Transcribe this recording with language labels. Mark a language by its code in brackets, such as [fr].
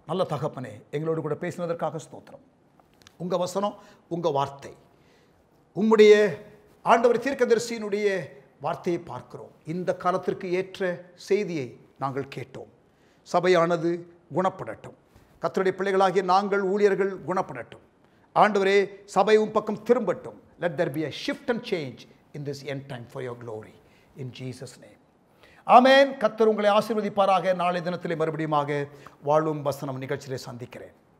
[ta] நல்ல தகப்பனே, எங்களோடு கூட பேசினதற்காக ஸ்தோத்திரம். உங்கள் வசனம், உங்கள் வார்த்தை, உம்முடைய ஆண்டவர் தீர்க்கதரிசியினுடைய வார்த்தையை பார்க்கிறோம். இந்த காலத்திற்கு ஏற்ற செய்தியை நாங்கள் கேட்டோம். சபையானது குணப்படட்டும். கர்த்தருடைய பிள்ளைகளாகிய நாங்கள் ஊழியர்கள் குணப்படட்டும். ஆண்டவரே சபையும் பக்கம் திரும்பட்டும். [en] Let there be a shift and change in this end time for your glory. In Jesus' name. [ta] ஆமென். கர்த்தர் உங்களை ஆசீர்வதிப்பாராக. நாளை தினத்திலே மறுபடியும் வாழும் வசனம் நிகழ்ச்சியிலே சந்திக்கிறேன்.